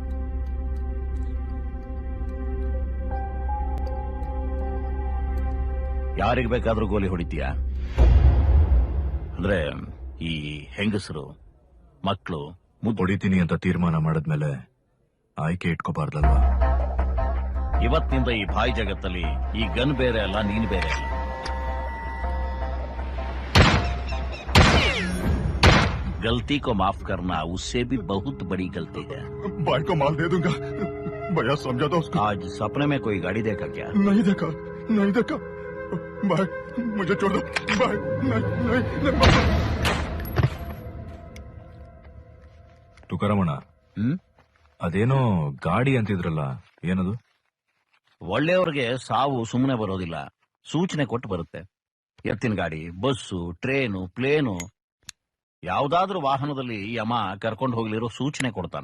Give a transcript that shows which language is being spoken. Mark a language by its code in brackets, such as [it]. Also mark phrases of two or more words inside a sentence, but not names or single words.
[kn] ಯಾರಿಗೆ ಬೇಕಾದ್ರೂ ಗೋಲಿ ಹೊಡಿತೀಯ ಅಂದ್ರೆ ಈ ಹೆಂಗಸರು, ಮಕ್ಕಳು ಹೊಡಿತೀನಿ ಅಂತ ತೀರ್ಮಾನ ಮಾಡಿದ್ಮೇಲೆ ಆಯ್ಕೆ ಇಟ್ಕೋಬಾರ್ದಲ್ವಾ? ಇವತ್ತಿನಿಂದ ಈ ಭಾಯ್ ಜಗತ್ತಲ್ಲಿ ಈ ಗನ್ ಬೇರೆ ಅಲ್ಲ, ನೀನು ಬೇರೆ ಅಲ್ಲ. [hi] गलती को माफ करना उससे भी बहुत बड़ी गलती है. भाई को माल दे दूंगा, भैया समझा दो उसको. आज सपने में कोई गाड़ी देखा क्या? नहीं देखा, नहीं देखा. भाई मुझे छोड़ दो, भाई नहीं नहीं, नहीं भाई. [kn] ತುಕಾರಮಣ, ಅದೇನೋ ಗಾಡಿ ಅಂತಿದ್ರಲ್ಲ, ಏನದು? ಒಳ್ಳೆಯವ್ರಿಗೆ ಸಾವು ಸುಮ್ಮನೆ ಬರೋದಿಲ್ಲ, ಸೂಚನೆ ಕೊಟ್ಟು ಬರುತ್ತೆ. ಎತ್ತಿನ ಗಾಡಿ, ಬಸ್ಸು, ಟ್ರೇನು, ಪ್ಲೇನು, ಯಾವುದಾದ್ರೂ ವಾಹನದಲ್ಲಿ ಯಮ ಕರ್ಕೊಂಡು ಹೋಗ್ಲಿರೋ ಸೂಚನೆ ಕೊಡ್ತಾನೆ.